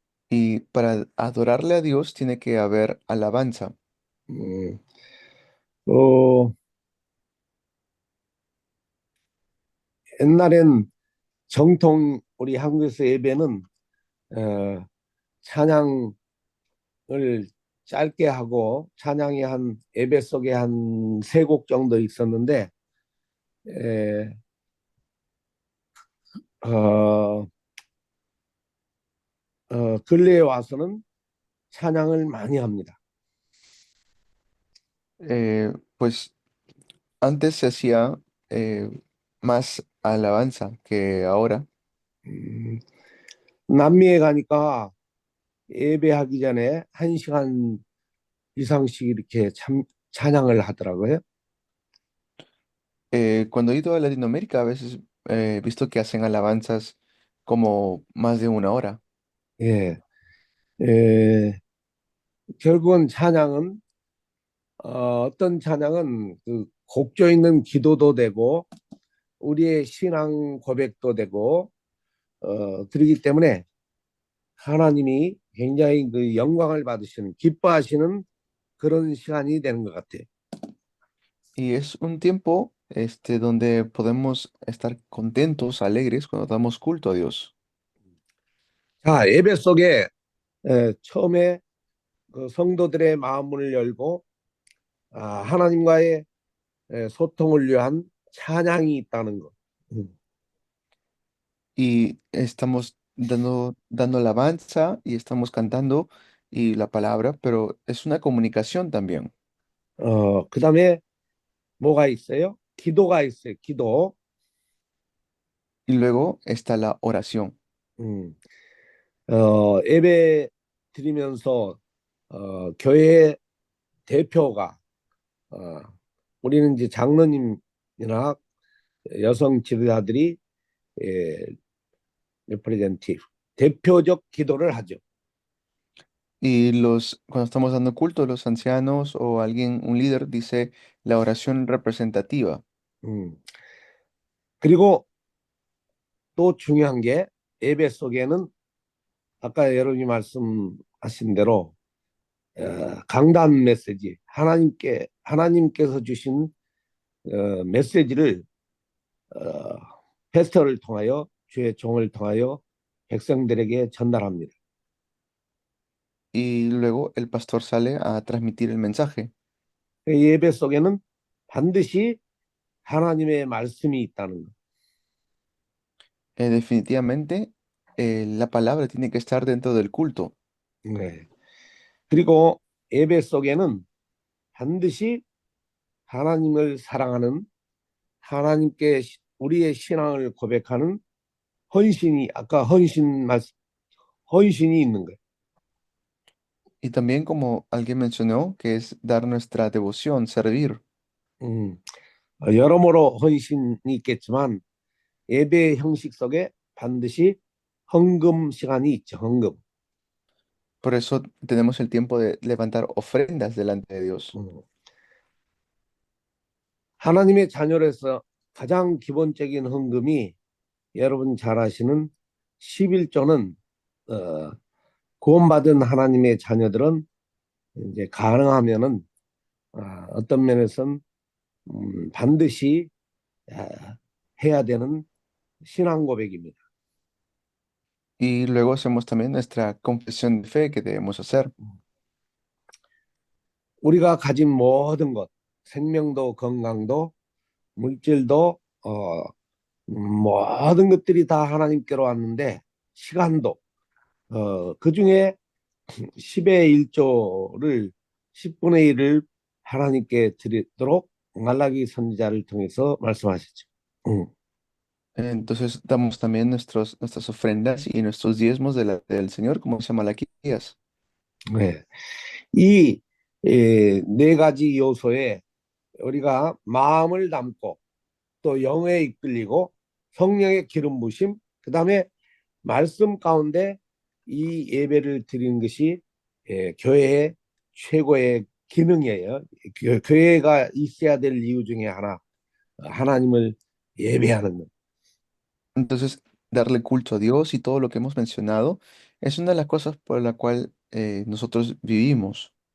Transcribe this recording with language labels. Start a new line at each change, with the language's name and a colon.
Spanish: Y para adorarle a Dios tiene que haber alabanza.
Korean: 음, 어, 옛날엔 정통 우리 한국에서 예배는 찬양을 짧게 하고 찬양이 한 예배 속에 한 세 곡 정도 있었는데 에, 어, 근래에 와서는 찬양을 많이 합니다.
Spanish: Pues antes se hacía más alabanza que ahora.
Korean: 음, 남미에 가니까 예배하기 전에 1시간 이상씩 이렇게 찬양을 하더라고요.
Spanish: Cuando he ido a Latinoamérica, a veces he visto que hacen alabanzas como más de 1 hora.
Korean: 예, 예, 결국은 찬양은 어떤 찬양은 그 곡조 있는 기도도 되고 우리의 신앙 고백도 되고 그러기 때문에 하나님이 굉장히 그 영광을 받으시는 기뻐하시는 그런 시간이 되는 것 같아요.
Spanish: Y es un tiempo donde podemos estar contentos, alegres cuando damos culto a Dios.
Korean: 자, 예배 속에 처음에 그 성도들의 마음을 열고 하나님과의 소통을 위한 찬양이 있다는 것.
Spanish: Y estamos dando alabanza y estamos cantando y la palabra, pero es una comunicación también.
Korean: 그다음에 뭐가 있어요? 기도가 있어요. 기도.
Spanish: Y luego está la oración.
Korean: 음, 예배 드리면서 교회 대표가 우리는 이제 장로님이나 여성 지도자들이 예, representative, 대표적 기도를 하죠.
Spanish: Y cuando estamos dando culto, los ancianos o alguien, un líder, dice la oración representativa. 음.
Korean: 그리고 또 중요한 게 예배 속에는 아까 여러분이 말씀하신 대로 강단 메시지 하나님께서 주신 메시지를 패스터를 통하여 주의 종을 통하여 백성들에게 전달합니다.
Spanish: Y luego el pastor sale a transmitir el mensaje.
Korean: 예배 속에는 반드시 하나님의 말씀이 있다는 것.
Spanish: Definitivamente, la palabra tiene que estar dentro del culto.
Korean: 네. 그리고 예배 속에는 반드시 하나님을 사랑하는 하나님께 우리의 신앙을 고백하는 아까 헌신이 있는 거예요.
Spanish: Y también, como alguien mencionó, que es dar nuestra devoción, servir.
Korean: 여러모로 헌신이 있겠지만 예배 형식 속에 반드시 헌금 시간이 있죠. 헌금.
Spanish: Por eso tenemos el tiempo de levantar ofrendas delante de Dios.
Korean: 하나님의 자녀로서 가장 기본적인 헌금이 여러분 잘 아시는 11조는 구원받은 하나님의 자녀들은 이제 가능하면은 어떤 면에서는 반드시 해야 되는 신앙 고백입니다.
Spanish: Y luego hacemos también nuestra confesión de fe que debemos hacer.
Korean: 우리가 가진 모든 것, 생명도 건강도 물질도 모든 것들이 다 하나님께로 왔는데 시간도 그 중에 10의 1조를 10분의 1을 하나님께 드리도록 말라기 선지자를 통해서 말씀하셨죠.
Spanish: Entonces damos también nuestras ofrendas y nuestros diezmos del Señor, como dice Malaquías.
Korean: 네. 이 네 가지 요소에 우리가 마음을 담고 또 영에 이끌리고 성령의 기름 부심, 그다음에 말씀 가운데 이 예배를 드리는 것이 교회의 최고의 기능이에요. 교회가 있어야 될 이유 중에 하나, 하나님을 예배하는 것.
Spanish: Entonces, darle culto a Dios y todo lo que hemos mencionado es una de las cosas por la cual nosotros vivimos.